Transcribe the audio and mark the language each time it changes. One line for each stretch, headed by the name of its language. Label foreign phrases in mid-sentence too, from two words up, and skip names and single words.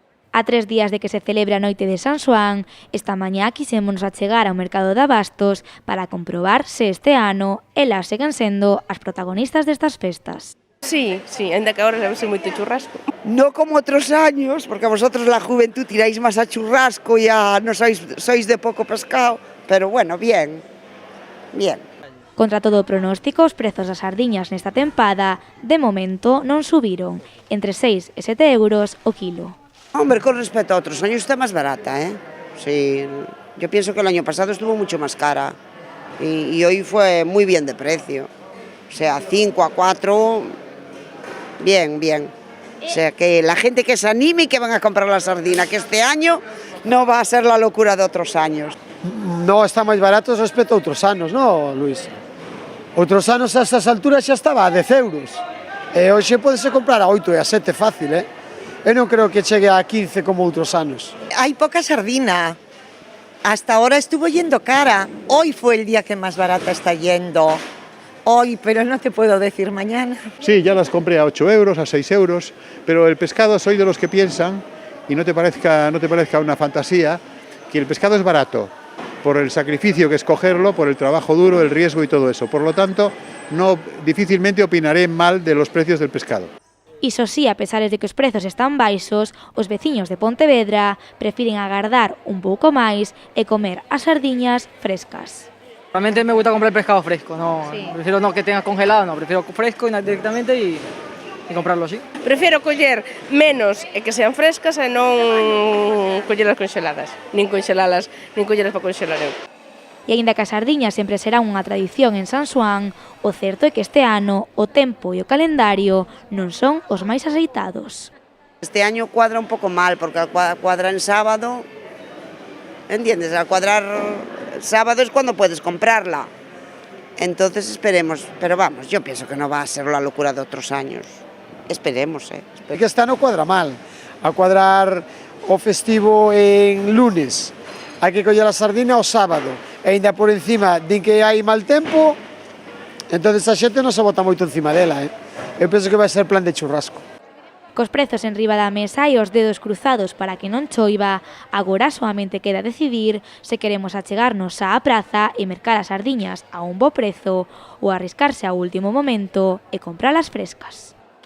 Galician: A 3 días de que se celebre a noite de San Xoán, esta mañá quisémonos achegar ao mercado de abastos para comprobar se este ano elas seguen sendo as protagonistas destas festas. Sí, ainda que agora levase moito churrasco.
Spanish: No como otros años, porque a vosotros la juventud tiráis más a churrasco y no sois de poco pescado, pero bueno, bien.
Galician: Contra todo o pronóstico, os prezos das sardiñas nesta tempada, de momento, non subiron, entre 6 e 7 euros o kilo.
Spanish: Hombre, con respecto a otros años está más barata, ¿eh? Sí, yo pienso que el año pasado estuvo mucho más cara y hoy fue muy bien de precio. O sea, 5 a 4, bien. O sea, que la gente que se anime y que van a comprar la sardina, que este año no va a ser la locura de otros años.
Galician: No está máis barato respecto a outros anos, non, Luis? Outros anos a estas alturas xa estaba a 10 euros. E hoxe podese comprar a 8 e a 7 fácil, eh? Eu non creo que chegue a 15 como outros anos.
Spanish: Hay poca sardina. Hasta ahora estuvo yendo cara. Hoy fue el día que más barata está yendo. Hoy, pero no te puedo decir mañana. Sí, ya las compré a 8 euros, a 6 euros, pero el pescado soy de los que piensan, y no te parezca una fantasía, que el pescado es barato por el sacrificio que es cogerlo, por el trabajo duro, el riesgo y todo eso. Por lo tanto, difícilmente opinaré mal de los precios del pescado.
Galician: Iso sí, a pesar de que os prezos están baixos, os veciños de Pontevedra prefiren agardar un pouco máis e comer as sardiñas frescas.
Spanish: Realmente me gusta comprar pescado fresco, no, sí. Prefiero no que tenga congelado, no, prefiero fresco directamente y comprarlo así.
Galician: Prefiero coller menos e que sean frescas e non collelas congeladas, nin collelas para congelar eu. E aínda que a sardiña sempre será unha tradición en San Xoán, o certo é que este ano o tempo e o calendario non son os máis axeitados.
Spanish: Este año cuadra un poco mal, porque cuadra en sábado, ¿entiendes? Al cuadrar sábado es cuando puedes comprarla. Entonces esperemos, pero vamos, yo pienso que no va a ser la locura de otros años. Esperemos,
Galician: É que este ano cuadra mal. A cuadrar o festivo en lunes, hai que coller a sardina o sábado. E ainda por encima din que hai mal tempo, entonces a xente non se bota moito encima dela, eh? Eu penso que vai ser plan de churrasco. Cos prezos en riba da mesa e os dedos cruzados para que non choiva, agora soamente queda decidir se queremos achegarnos á praza e mercar as sardiñas a un bo prezo ou arriscarse ao último momento e compralas frescas.